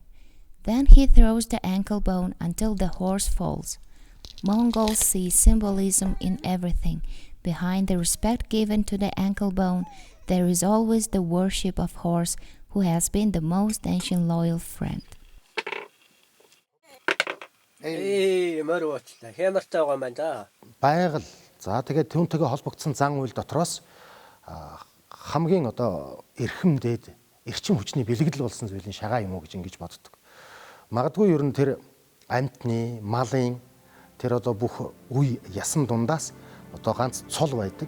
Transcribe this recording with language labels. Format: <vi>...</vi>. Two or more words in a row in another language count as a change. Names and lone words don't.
<en>Then he throws the ankle bone until the horse falls. Mongols see symbolism in everything. Behind the respect given to the ankle bone, there is always the worship of horse, who has been the most ancient loyal friend.</en> <mn>Байгаль. За тэгээд түүнтэйгээ холбогдсон зан үйл дотроос хамгийн одоо эрхэм дээд эрчим хүчний бэлэгдэл болсон зүйлийн шагаа юм уу гэж ингэж боддог. Магадгүй ер нь тэр амьтны, малын тэр одоо бүх үе ясан дундаас одоо ганц цол байдаг.</mn>